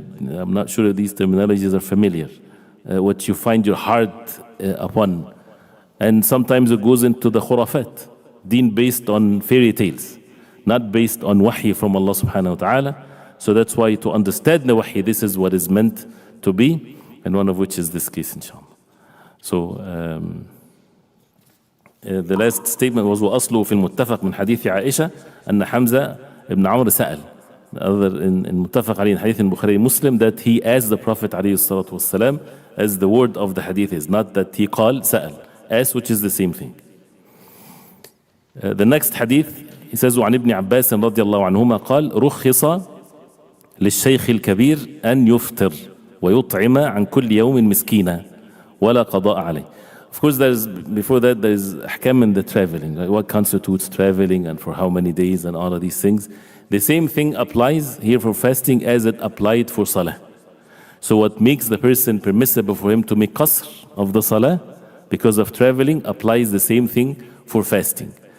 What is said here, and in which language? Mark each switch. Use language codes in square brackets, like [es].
[en] I'm not sure if these terminologies are familiar. What you find your heart upon. And sometimes it goes into the khurafat, deen based on fairy tales, not based on wahy from Allah subhanahu wa ta'ala. So that's why to understand the wahy, this is what is meant to be, and one of which is this case, inshallah. So the last statement was [ar] وَأَصْلُهُ فِي الْمُتَّفَقِ من حديث عائشة أن حمزة ibn Amr سأل. [en] Other in متفق عليه in hadith in Bukhari Muslim, that he asked the Prophet عليه الصلاة والسلام, as the word of the hadith is, not that he [ar] قال سأل, [en] asked, which is the same thing. The next hadith, he says [ar] وعن ابن عباس رضي الله عنهما قال رخص للشيخ الكبير أن يفطر ويطعم عن كل يوم مسكينا ولا قضاء عليه. [en] Of course, before that there is ahkam in the traveling, right? What constitutes traveling and for how many days and all of these things. The same thing applies here for fasting as it applied for salah. So what makes the person permissible for him to make qasr of the salah because of traveling applies the same thing for fasting.